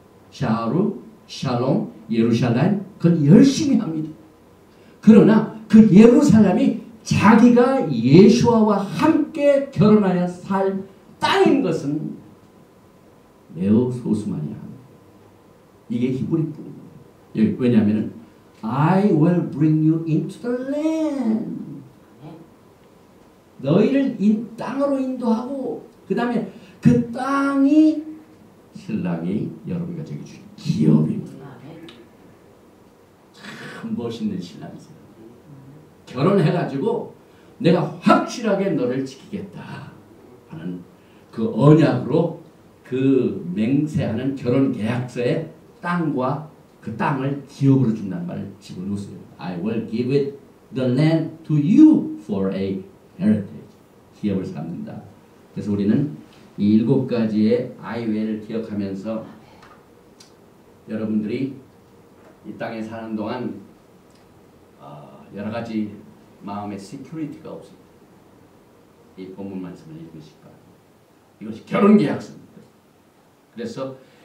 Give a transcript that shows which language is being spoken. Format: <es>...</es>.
<ko>샤루, 샬롬, 예루살렘 그건 열심히 합니다. 그러나 그 예루살렘이 자기가 예수와와 함께 결혼하여 살 땅인 것은 매우 소수만이 합니다. 이게 히브리 뿌리입니다. 왜냐하면</ko> <en>I will bring you into the land.</en> <ko>너희를 땅으로 인도하고 그 다음에 그 땅이 신랑이 여러분과 저기 주신 기업입니다. 참 멋있는 신랑이세요. 결혼해가지고 내가 확실하게 너를 지키겠다 하는 그 언약으로 그 맹세하는 결혼 계약서에 땅과 그 땅을 기업으로 준다는 말을 집어넣었어요.</ko> <en>I will give it the land to you for a heritage.</en> <ko>기업을 삼는다. 그래서 우리는 이 7가지의 아이웨이를 기억하면서 여러분들이 이 땅에 사는 동안 여러 가지 마음의 시큐리티가 없습니다. 이 본문 말씀을 읽으실까? 이것이 결혼계약서입니다. 그래서</ko>